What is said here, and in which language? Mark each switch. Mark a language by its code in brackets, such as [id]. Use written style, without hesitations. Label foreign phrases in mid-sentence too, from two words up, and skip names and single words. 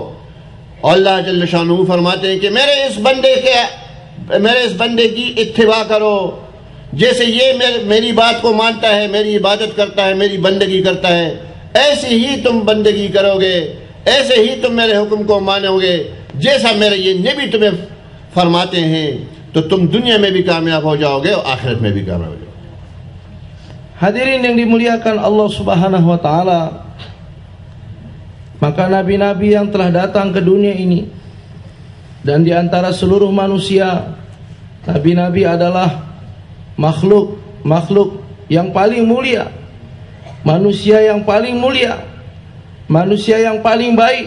[ur] اللہ [ar] جل شانہ [ur] فرماتے ہیں کہ میرے اس بندے کی اتباع کرو، جیسے یہ میری بات کو مانتا ہے، میری عبادت کرتا ہے، میری بندگی کرتا ہے، ایسے ہی تم بندگی کرو گے، ایسے ہی تم میرے حکم کو مانو گے، جیسا میرے یہ نبی تمہیں فرماتے ہیں تو تم دنیا میں بھی کامیاب ہو جاؤ گے اور آخرت میں بھی کامیاب ہو جاؤ گے. [ms] Hadirin yang dimuliakan [ar] الله سبحانه وتعالى, [ms] maka nabi-nabi yang telah datang ke dunia ini dan di antara seluruh manusia, nabi-nabi adalah makhluk yang paling mulia, manusia yang paling mulia, manusia yang paling baik.